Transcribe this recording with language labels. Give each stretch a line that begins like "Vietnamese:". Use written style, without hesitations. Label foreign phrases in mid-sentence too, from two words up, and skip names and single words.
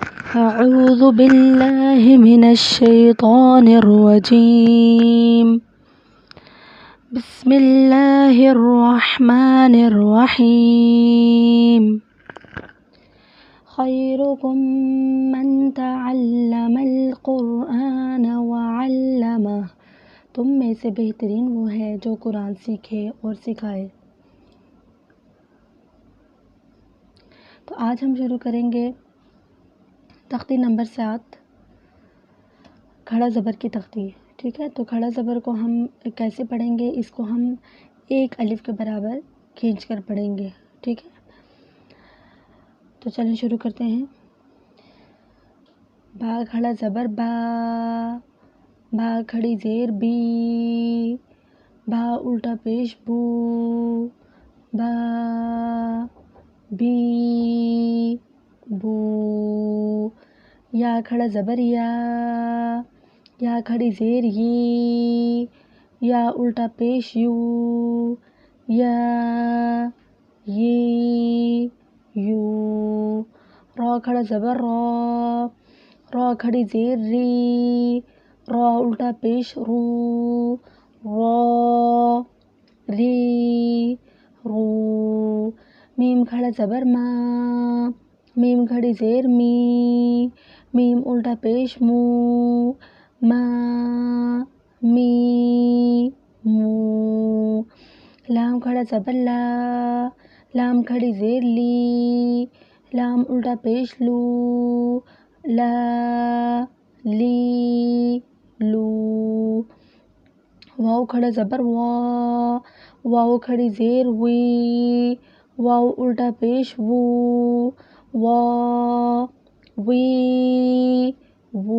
Arabic: أعوذ بالله من الشيطان الرجيم. بسم الله الرحمن الرحيم. خيركم من تعلم القرآن وعلمه.
Urdu: تم میں سے بہترین وہ ہے جو قرآن سیکھے اور سکھائے. تو آج ہم شروع کریں گے تختی نمبر 7 کھڑا زبر کی تختی. ٹھیک ہے، تو کھڑا زبر کو ہم کیسے پڑھیں گے؟ اس کو ہم ایک الف کے برابر کھینچ کر پڑھیں گے. ٹھیک ہے، تو چلیں شروع کرتے ہیں. با کھڑا زبر با، با کھڑی زیر بی، با الٹا پیش بو، با بی بو. یا کھڑا زبر یا، یا کھڑی زیر یی، یا الٹا پیش یو، یا یی یو. را کھڑا زبر را، را کھڑی زیر ری، را الٹا پیش رو، را ری رو. میم کھڑا زبر ما، میم کھڑی زیر می، میم الٹا پیش مو، ما می مو. لام کھڑا زبر لا، لام کھڑی زیر لی، لام الٹا پیش لو، لا لی لو. واو کھڑا زبر وا، واو کھڑی زیر وی، واو الٹا پیش وو، وا وی وو.